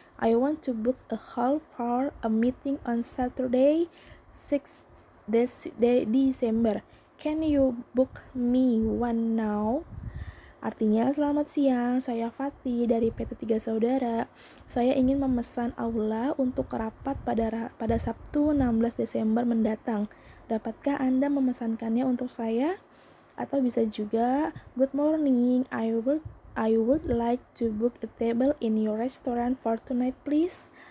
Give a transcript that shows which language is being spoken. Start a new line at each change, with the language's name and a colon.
English: I want to book a hall for a meeting on Saturday 6 December. Can you book me one now?
Indonesian: Artinya, selamat siang, saya Fatih dari PT 3 Saudara. Saya ingin memesan aula untuk rapat pada Sabtu 16 Desember mendatang. Dapatkah Anda memesankannya untuk saya? Atau bisa juga,
English: good morning, I would like to book a table in your restaurant for tonight please.